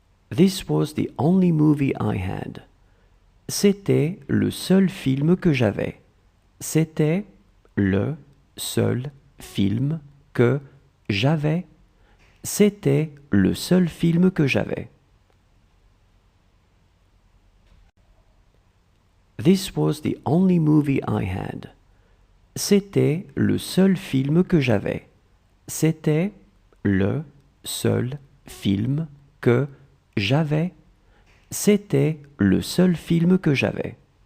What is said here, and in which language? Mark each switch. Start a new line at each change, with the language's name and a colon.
English: This was the only movie I had.
French: C'était le seul film que j'avais. C'était le seul film que j'avais. C'était le seul film que j'avais.
English: This was the only movie I had.
French: C'était le seul film que j'avais. C'était le seul film que j'avais. C'était le seul film que j'avais.